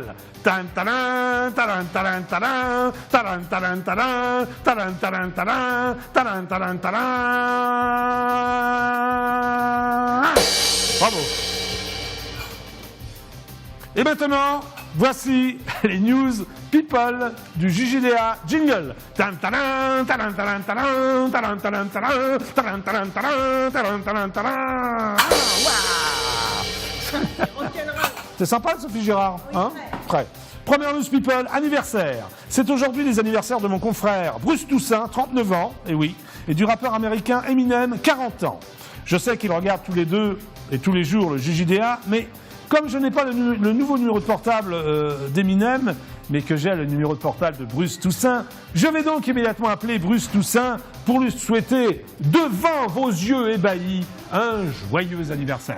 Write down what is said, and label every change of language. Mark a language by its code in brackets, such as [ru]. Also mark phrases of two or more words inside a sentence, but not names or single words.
[fr] Tan taran, taran taran taran, taran taran taran, taran taran taran, taran taran taran. Bravo. Et maintenant, voici les [en] news people [fr] du JJDA jingle. Tan taran, taran taran taran, taran taran taran, taran taran taran, taran taran taran. C'est sympa, Sophie Girard, hein? Prêt. Première [en] news people, [fr] anniversaire. C'est aujourd'hui les anniversaires de mon confrère Bruce Toussaint, 39 ans, et oui, et du rappeur américain Eminem, 40 ans. Je sais qu'ils regardent tous les deux et tous les jours le JJDA, mais comme je n'ai pas le nouveau numéro de portable d'Eminem, mais que j'ai le numéro de portable de Bruce Toussaint, je vais donc immédiatement appeler Bruce Toussaint pour lui souhaiter, devant vos yeux ébahis, un joyeux anniversaire.